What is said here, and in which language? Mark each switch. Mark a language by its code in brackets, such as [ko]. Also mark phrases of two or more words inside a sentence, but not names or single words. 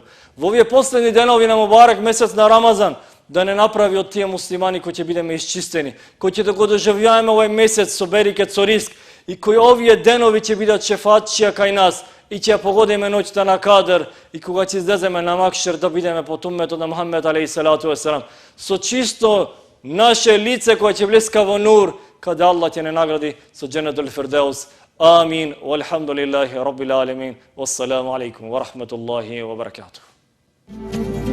[mk] Во овие последни денови на Мубарак месец на Рамазан да не направи од тие муслимани кои ќе бидеме исчистени, кои ќе да го доживееме овој месец со берекет, со риск и кои овие денови ќе бидат шефатчија кај нас и ќе ја погодиме ноќта на Кадр и кога ќе излеземе на Макшер да бидеме под умметот на Мухаммед [ar] عليه الصلاة والسلام [mk] со чисто наше лице кое ќе блеска во нур, каде Аллах ќе не награди со [ar] جنة الفردوس. [mk] Амин. [ar] والحمد لله رب العالمين. والسلام عليكم ورحمة الله وبركاته.